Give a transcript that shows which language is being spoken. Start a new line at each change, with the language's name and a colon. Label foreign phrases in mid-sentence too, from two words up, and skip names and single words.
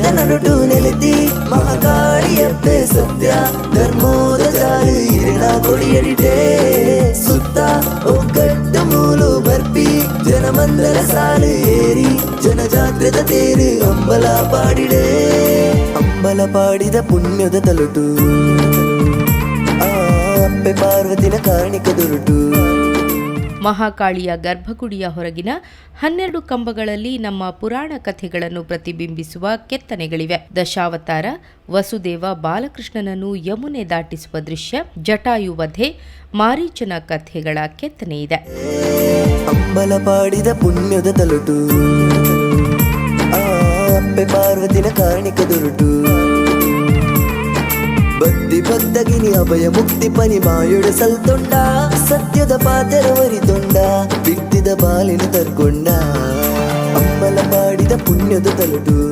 Tulu: ನಡುಟು ನೆಲೆತಿ ಮಹಾಕಾಳಿಯಪ್ಪೆ ಸತ್ಯ ಧರ್ಮೋದ ಜಾಲು ಇರಿಣ ಕೊಡಿಯಡಿಟೆ ಸುತ್ತ ಒಗ್ಗಟ್ಟು ಮೂಲು ಬರ್ಪಿ ಜನಮಂದರ ಸಾಲು ಏರಿ ಜನಜಾಗ್ರದ ತೇರು ಅಂಬಲ ಪಾಡಿಡೆ ಅಂಬಲ ಪಾಡಿದ ಪುಣ್ಯದ ತಲುಟು ಅಪ್ಪೆ ಪಾರ್ವತಿನ ಕಾರಣಿಕ ದೊರಟು
Kannada: ಮಹಾಕಾಳಿಯ ಗರ್ಭಗುಡಿಯ ಹೊರಗಿನ 12 ಕಂಬಗಳಲ್ಲಿ ನಮ್ಮ ಪುರಾಣ ಕಥೆಗಳನ್ನು ಪ್ರತಿಬಿಂಬಿಸುವ ಕೆತ್ತನೆಗಳಿವೆ. ದಶಾವತಾರ, ವಸುದೇವ ಬಾಲಕೃಷ್ಣನನ್ನು ಯಮುನೆ ದಾಟಿಸುವ ದೃಶ್ಯ, ಜಟಾಯುವಧೆ, ಮಾರೀಚನ ಕಥೆಗಳ ಕೆತ್ತನೆ ಇದೆ.
Tulu: ಅಂಬಲ ಪಾಡಿದ ಪುಣ್ಯದ ತಲುಟು ಅಪ್ಪೆ ಪಾರ್ವತಿನ ಕಾರಣಿಕ ದೊರಟು ಭಕ್ತಿ ಭಕ್ತಗಿನಿ ಅಭಯ ಮುಕ್ತಿ ಪನಿ ಮಾಯುಡ ಸಲ್ತೊಂಡ ಸತ್ಯದ ಪಾತೆರ ವರಿತೊಂಡ ಬಿಟ್ಟಿದ ಬಾಲಿನ ತರ್ಕೊಂಡ ಅಂಬಲ ಪಾಡಿದ ಪುಣ್ಯದ ತಲುಟು